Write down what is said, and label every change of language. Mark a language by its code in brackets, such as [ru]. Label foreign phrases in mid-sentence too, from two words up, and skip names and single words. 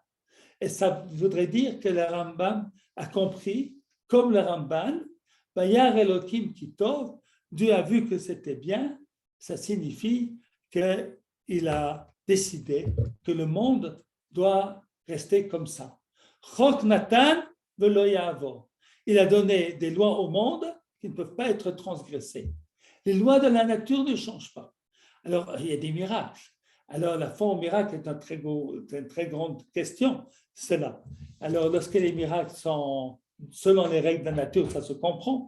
[fr] Et ça voudrait dire que le Rambam a compris, comme le Ramban, [he] וירא אלוקים כי טוב, [fr] Dieu a vu que c'était bien, ça signifie qu'il a décidé que le monde doit rester comme ça. [he] חק נתן ולא יעבור. [fr] Il a donné des lois au monde qui ne peuvent pas être transgressées. Les lois de la nature ne changent pas. Alors, il y a des miracles. Alors, la foi au miracle est une très grande question, cela. Alors, lorsque les miracles sont selon les règles de la nature, ça se comprend.